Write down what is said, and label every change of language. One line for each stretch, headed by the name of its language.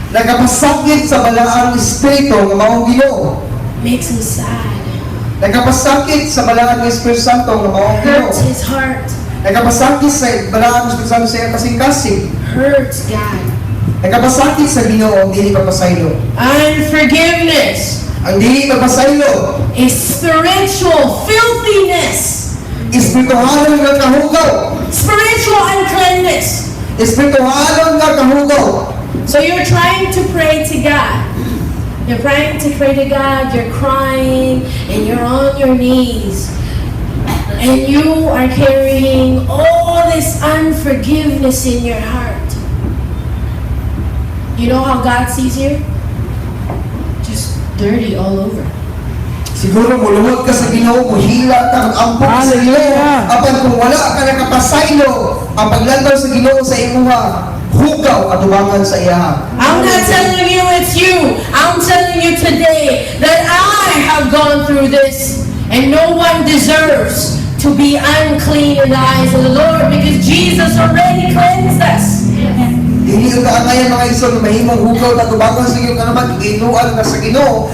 Cebuano: nagapasakit sa balaang espiritu nga maong Ginoo.
English: Makes him sad.
Cebuano: Nagapasakit sa balaang Espiritu Santo nga maong Ginoo.
English: Hurts his heart.
Cebuano: Nagapasakit sa balaang Espiritu Santo sa iyang kasing-kasing.
English: Hurts God.
Cebuano: Nagapasakit sa Ginoo ang dili pagpasaylo.
English: Unforgiveness
Cebuano: Ang dili pagpasaylo,
English: is spiritual filthiness.
Cebuano: espirituhalon nga kahugaw.
English: Spiritual uncleanness.
Cebuano: Espirituhalon nga kahugaw.
English: So you're trying to pray to God. You're trying to pray to God, you're crying, and you're on your knees. And you are carrying all this unforgiveness in your heart. You know how God sees you? Just dirty all over.
Cebuano: Siguro mulungod ka sa Ginoo, muhila ka, mag-ampok sa Ginoo.
English: Hallelujah.
Cebuano: Apan kung wala ka nakapasaylo, ang paglantaw sa Ginoo sa imuha, hugaw atubangan sa iya.
English: I'm not telling you it's you. I'm telling you today that I have gone through this, and no one deserves to be unclean in the eyes of the Lord because Jesus already cleansed us.
Cebuano: Dili ka angayan mga igsoon na mahimong hugaw na tubangan sa iyo kanaman inuan ka sa Ginoo.